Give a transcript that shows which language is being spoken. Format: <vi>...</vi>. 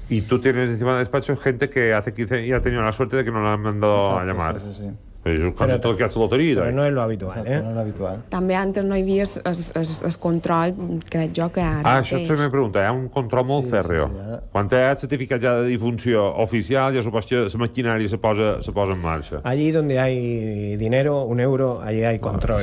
<es>y tú tienes encima del despacho gente que hace 15 y ha tenido la suerte de que no la han mandado a llamar. Sí, sí, sí.</es> <ca>Però és tot que has loteria. Però no és lo habitual,</ca> <es>Exacto, no es lo habitual.</es> <ca>També antes no hi havia el control, crec jo, que ara Això se me pregunta, hi ha un control molt fèrreo. sí, ara. Quan hi ha el certificat ja de difunció oficial, ja supos que la maquinària se posa en marxa.</ca> <es>Allí donde hay dinero, un euro, allí hay control.</es>